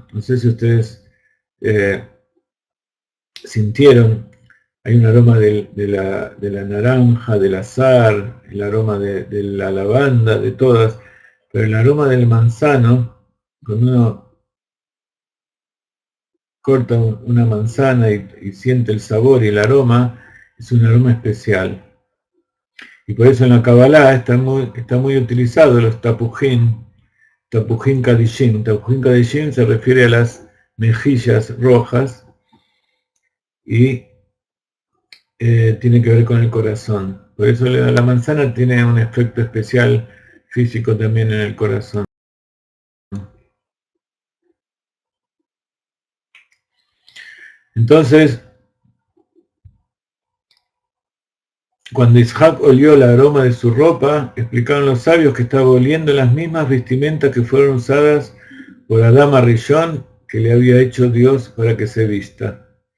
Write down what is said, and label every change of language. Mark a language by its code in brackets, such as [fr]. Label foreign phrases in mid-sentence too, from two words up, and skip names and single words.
[es] No sé si ustedes sintieron, hay un aroma de la naranja, del azahar, el aroma de la lavanda, de todas, pero el aroma del manzano, cuando uno corta una manzana y siente el sabor y el aroma, es un aroma especial. Y por eso en la Kabbalah está muy utilizado los [he] תפוחין קדישין. תפוחין קדישין [es] se refiere a las mejillas rojas y tiene que ver con el corazón. Por eso la manzana tiene un efecto especial físico también en el corazón. Entonces, cuando Isaac olió el aroma de su ropa, explicaron los sabios que estaba oliendo las mismas vestimentas que fueron usadas por Adán Rishon, que le había hecho Dios para que se vista.